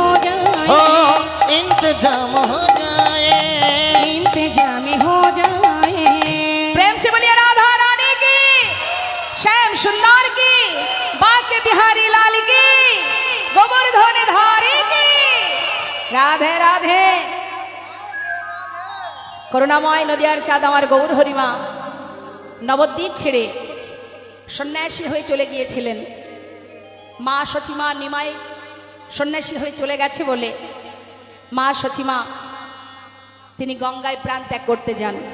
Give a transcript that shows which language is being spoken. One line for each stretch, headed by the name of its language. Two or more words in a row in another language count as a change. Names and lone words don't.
Hindi: हो जाए। इंतजाम हो जाए। इंतजाम हो जाए। प्रेम से बोलिए राधा रानी की, श्याम सुंदर की, बाके बिहारी लाल की, गोवर्धन धारी की। राधे राधे।
Bangla: করুণাময় নদিয়ার চাঁদ আমার গৌর হরিমা নবদ্বীপ ছেড়ে সন্ন্যাসী হয়ে চলে গিয়েছিলেন। মা সচিমা নিমাই সন্ন্যাসী হয়ে চলে গেছে বলে মা সচিমা তিনি গঙ্গায় প্রাণ ত্যাগ করতে যান।